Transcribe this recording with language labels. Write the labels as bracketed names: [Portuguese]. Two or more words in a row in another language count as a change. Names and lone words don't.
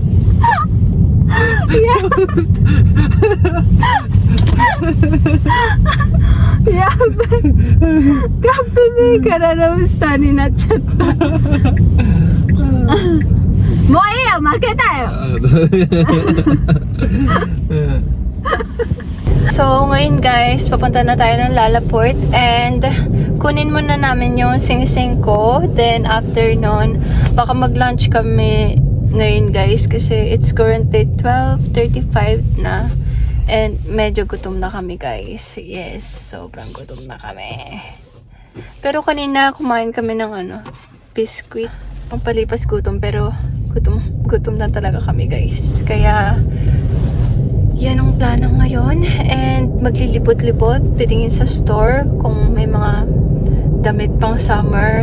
[Japanese] いややばい、カップ麺からロブスターになっちゃった。もういいよ、負けたよ。 [Filipino] So, ngayon guys, papunta na tayo ng Lalaport and kunin muna namin yung sing-sing ko. Then, after nun, baka mag-lunch kami ngayon guys kasi [English] it's currently [Filipino] 12:35 na and medyo gutom na kami guys. Yes, sobrang gutom na kami. Pero kanina kumain kami ng biscuit, pampalipas gutom, pero gutom na talaga kami guys. Kaya yan ang plano ngayon and maglilibot-libot, titingin sa store kung may mga damit pang summer.